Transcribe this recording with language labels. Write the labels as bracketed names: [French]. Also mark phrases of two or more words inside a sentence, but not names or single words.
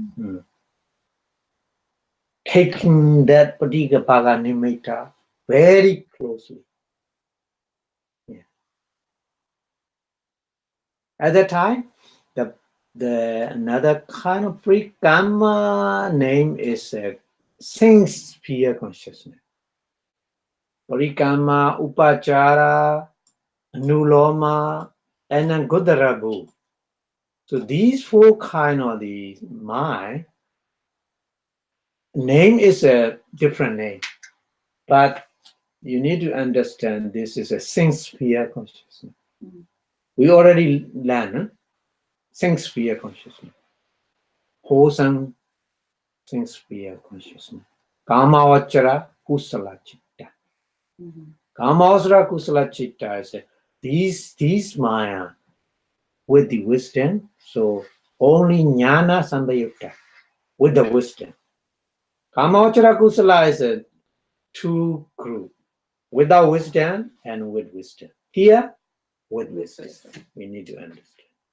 [English] Taking that particular [Pali] bhaga nimitta [English] very closely. Yeah. At that time, the another kind of parikamma name is sense sphere consciousness. [Pali] Parikamma, upachara, anuloma, [English] and then godarabu. So these four kind of the mind name is a different name, but you need to understand this is a sense sphere consciousness. We already learned sense sphere consciousness, wholesome sense sphere consciousness. [Pali] Kamavachara kusala chitta. Kamavachara kusala chitta [English] is these maya with the wisdom. So only [Pali] jnana sambhayukta [English] with the wisdom. [Pali] Kamavachara kusala [English] is a two group, without wisdom and with wisdom. Here, with wisdom. We need to understand.